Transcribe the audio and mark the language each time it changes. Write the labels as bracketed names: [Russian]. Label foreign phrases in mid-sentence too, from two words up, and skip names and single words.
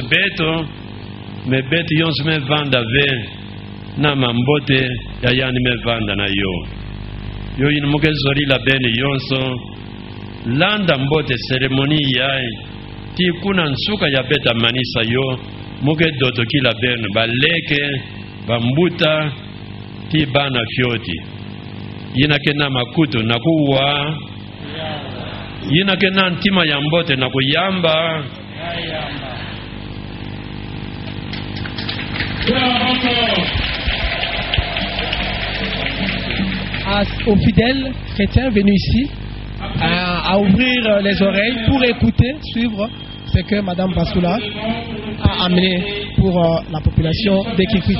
[Kituba (Democratic Republic of Congo)] beto me beto yonsu me vanda ve na mambote ya yani me vanda na yo yini muke zorila bene yonso landa mbote seremoni yai ti kuna nsuka ya beta manisa yo muke doto kila beno baleke bambuta ti bana fyoti yina kena makutu na kuwa yina kena ntima ya mbote na kuyamba [French] aux fidèles chrétiens venus ici à ouvrir les oreilles pour écouter, suivre ce que Madame Vasula a amené pour la population de Kikwit.